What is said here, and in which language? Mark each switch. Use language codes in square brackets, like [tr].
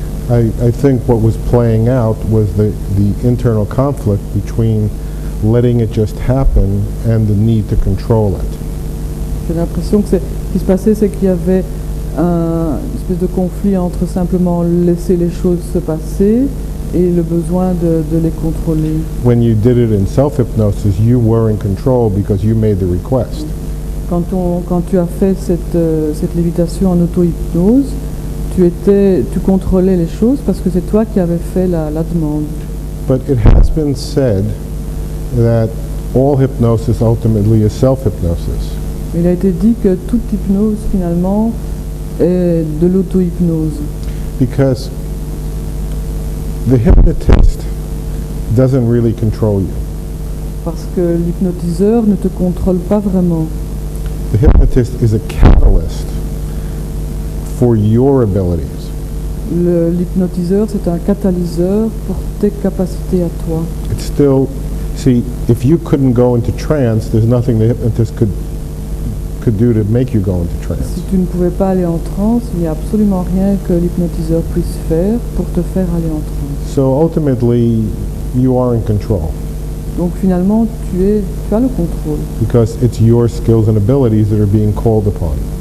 [en] I think what was playing out was the internal conflict between letting it just happen and the need to control it. [fr] J'ai l'impression que ce qui se passait, c'est qu'il y avait une espèce de conflit entre simplement laisser les choses se passer et le besoin de les contrôler. [en] When you did it in self-hypnosis, you were in control because you made the request. [fr] Quand tu as fait cette lévitation en auto-hypnose, tu contrôlais les choses parce que c'est toi qui avais fait la demande. [en] But it has been said that all hypnosis ultimately is self-hypnosis. [fr] Il a été dit que toute hypnose finalement est de l'auto-hypnose. [en] Because the hypnotist doesn't really control you. [fr] Parce que l'hypnotiseur ne te contrôle pas vraiment. [en] The hypnotist is a catalyst for your abilities. [fr] L'hypnotiseur, c'est un catalyseur pour tes capacités à toi. [en] It's still, see, if you couldn't go into trance, there's nothing the hypnotist could do to make you go into trance. [fr] Si tu ne pouvais pas aller en transe, il n'y a absolument rien que l'hypnotiseur puisse faire pour te faire aller en transe. [en] So ultimately, you are in control. [fr] Donc finalement, tu as le contrôle. [en] Because it's your skills and abilities that are being called upon.